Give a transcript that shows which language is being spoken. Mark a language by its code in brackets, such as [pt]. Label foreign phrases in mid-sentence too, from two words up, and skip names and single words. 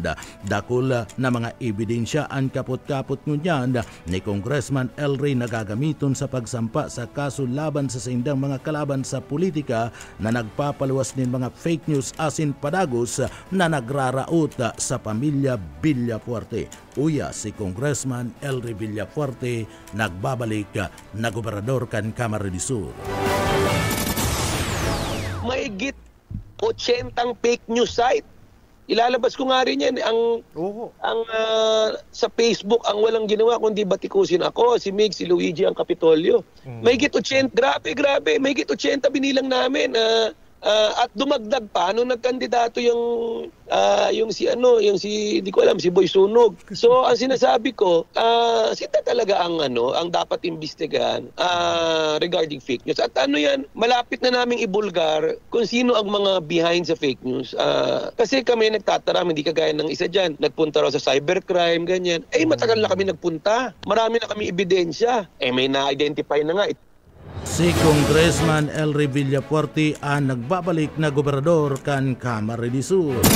[bik] Dakol na mga ebidensya ang kapot-kapot ngunyan ni Congressman Elry nagagamiton sa pagsampa sa kaso laban sa sindang mga kalaban sa politika na nagpapaluwas nin mga [en] fake news [bik] asin padagos na nagraraot sa pamilya Villafuerte. Uya si Congressman Elry Villafuerte nagbabalik na gobernador kan Camarines Sur. [tl] Mahigit 80 [en] fake news site. [tl] Ilalabas ko nga rin yan. Sa Facebook, ang walang ginawa kundi batikusin ako, si Mig, si Luigi, ang Kapitolyo. Mahigit 80, grabe. Mahigit 80 binilang namin. At dumagdag pa nung nagkandidato yung di ko alam, si Boy Sunog. So ang sinasabi ko, sita talaga ang dapat imbestigahan [en] regarding fake news. [tl] At malapit na naming ibulgar kung sino ang mga behind sa [en] fake news. [tl] Kasi kami nagtataram, hindi kagaya ng isa diyan, nagpunta raw sa cybercrime, ganyan. Matagal na kami nagpunta. Marami na kami ebidensya. May na-identify na nga. [bik] Si Congressman Elry Villafuerte ang nagbabalik na gobernador kan Camarines Sur.